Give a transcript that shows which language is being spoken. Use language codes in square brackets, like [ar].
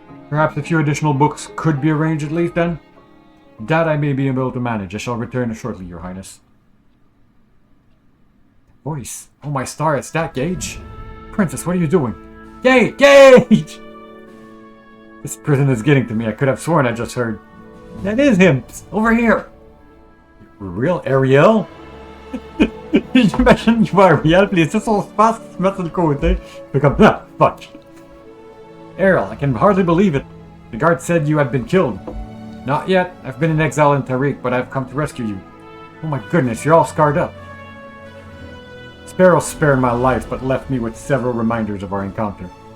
[en] Perhaps a few additional books could be arranged at least then? That I may be able to manage. I shall return shortly, your highness. Voice. Oh my star, it's that Gage. Princess, what are you doing? Gage! Gage! This prison is getting to me. I could have sworn I just heard. That is him! Over here! Real Ariel? [fr] J'imagine qu'il voit Ariel, puis les son espace qui se met sur le côté. Fait comme, ah, fuck. [en] Ariel, I can hardly believe it. The guard said you had been killed. Not yet. I've been in exile in Tariq, but I've come to rescue you. Oh my goodness, you're all scarred up. Sparrow spared my life, but left me with several reminders of our encounter.